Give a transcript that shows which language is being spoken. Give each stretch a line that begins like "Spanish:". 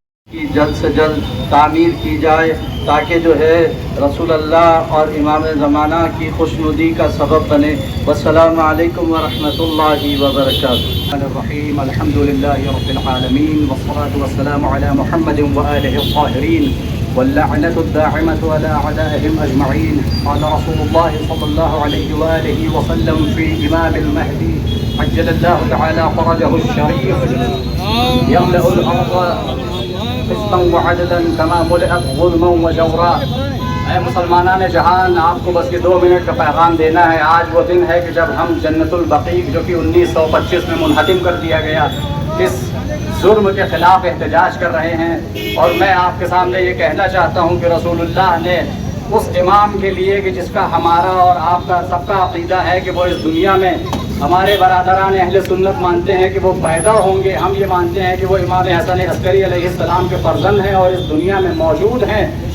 Urdu: کی جلد سے جلد تعمیر کی جائے تاکہ جو ہے رسول اللہ اور امام زمانہ کی خوشنودی کا سبب بنے.
Arabic: والسلام علیکم ورحمۃ اللہ وبرکاتہ. الرحیم الحمد للہ رب العالمین والصلاة والسلام علی محمد وآلہ الطاہرین واللعنة الداعمة على أعدائهم أجمعين. قال رسول الله صلى الله عليه وآله وسلم في إمام المهدي عجل الله تعالى فرجه الشريف يملأ الأرض قسطا وعدلا كما ملئت ظلما وجورا.
Urdu: اے مسلمانان جہان، آپ کو بس یہ 2 منٹ کا پیغام دینا ہے. آج وہ دن ہے کہ جب ہم جنت البقیع جو کہ 1925 میں منہدم کر دیا گیا، اس ظلم کے خلاف احتجاج کر رہے ہیں، اور میں آپ کے سامنے یہ کہنا چاہتا ہوں کہ رسول اللہ نے اس امام کے لیے کہ جس کا ہمارا اور آپ کا سب کا عقیدہ ہے کہ وہ اس دنیا میں ہمارے برادران اہل سنت مانتے ہیں کہ وہ پیدا ہوں گے، ہم یہ مانتے ہیں کہ وہ امام حسن عسکری علیہ السلام کے فرزند ہیں اور اس دنیا میں موجود ہیں۔